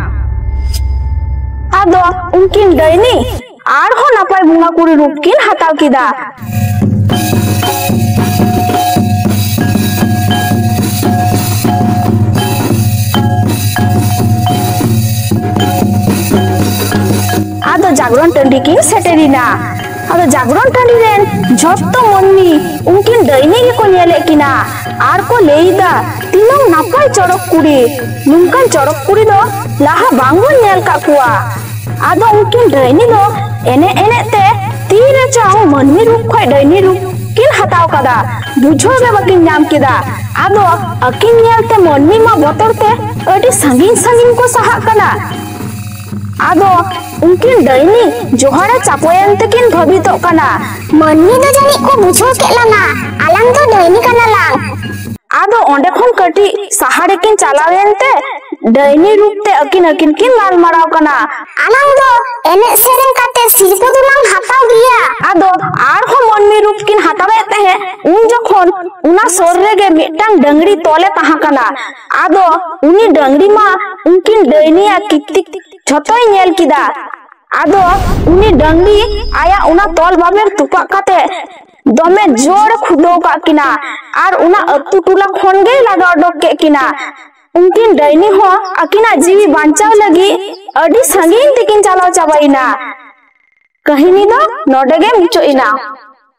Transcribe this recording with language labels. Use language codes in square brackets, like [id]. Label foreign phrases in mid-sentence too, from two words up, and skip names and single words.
[unr] आदो उनकिन डाइनी आर हो नापाय बुंगा कुड़ी रूप किन हताव किदा आदो जागरण टंडी किन सेटेरिना आदो जागरण टंडी रेन झोत्तो मन्नी उनकिन डाइनी के को नेले किना आर को लेइदा तीनों नापाय चड़क कुड़ी नुनकान चड़क कुड़ी दो लाहा बांगुन नेल का कुआ आदो उनकिन डाइनी दो एने एने ते तीरे चाहो मन्नी रूप खोय डाइनी रूप किन हताव कदा बुझो गे बकिन नाम किदा आदो अकिन नेलते मन्नी मा बतरते अडी संगीन संगीन को सहा कना आदो उनकिन डाइनी जोहरा चापोयंते किन भबितो कना मन्नी दो जानी को बुझो केलाना आलांग दो डाइनी कना लांग आदो ओंडे खन कटी सहारे किन चलावेंते डाइनी रूप ते अकिन अकिन किन लाल मराव कना आलांग दो एने सेरेन काते सिरपो दुलांग हताव गिया आदो आर हो मन्नी रूप किन हतावेते है उन जखन उना सोररे गे मिटटांग डंगरी तोले ताहा कना आदो उनी डंगरी मा उनकिन डाइनिया कितिक झतोय नेल किदा आदो उनी डंगरी आया उना तोल बाबेर तुपा काते दमे जोर खुदो का किना आर उना अत्तु टुला खन गे लागा अडक के किना उनकिन डाइनी हो अकिना जीवी बांचाव लगी अडी संगीन तिकिन चालाव चाबाइना कहिनी दो नोडे गे मुचोइना।